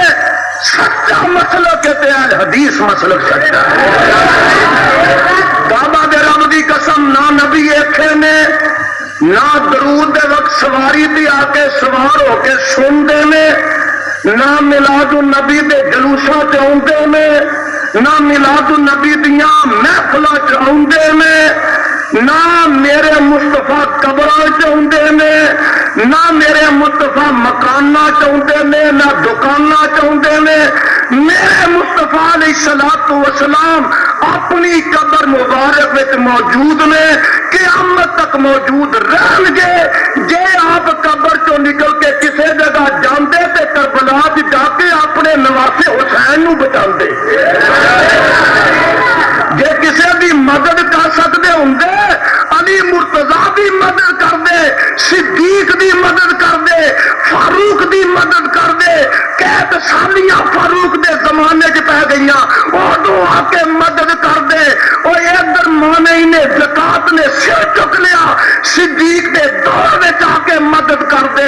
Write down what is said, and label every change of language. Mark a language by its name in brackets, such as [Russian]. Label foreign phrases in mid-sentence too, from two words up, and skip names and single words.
[Urdu] سچا مسلک ہے حدیث مسلک سچا ہے. [Punjabi] کعبہ دے رب دی قسم نہ نبی ایتھے نے نہ درود دے وقت سواری تے آ کے سوار ہو کے سنتے نے، نہ میلاد النبی دے جلوساں تے آوندے نے، نہ میلاد النبی دیاں محفلاں تے آوندے نے، نہ میرے مصطفیٰ قبراں تے آوندے نے، نہ میرے مصطفیٰ مکاناں تے آوندے نے، نہ دکاناں تے آوندے نے. میرے مصطفیٰ [Arabic] علیہ الصلوۃ والسلام [Punjabi] اپنی قبر مبارک میں موجود نے، قیامت تک موجود رہن گے. جے آپ قبر چوں نکل کے کسی جگہ جاندے تے کربلا جا کے اپنے نواسے حسین نو بچاندے. جے کسی دی مدد کر سکتے ہوں علی مرتضیٰ دی مدد کر دے، صدیق دی مدد کر دے، فاروق دی مدد کر دے. قید سالیاں فاروق دے زمانے چ پہ گئی، ادو آ کے مدد کر دے. اور ادھر مانے نے زکات نے سر چک لیا، صدیق دے دور میں آ کے مدد کر دے.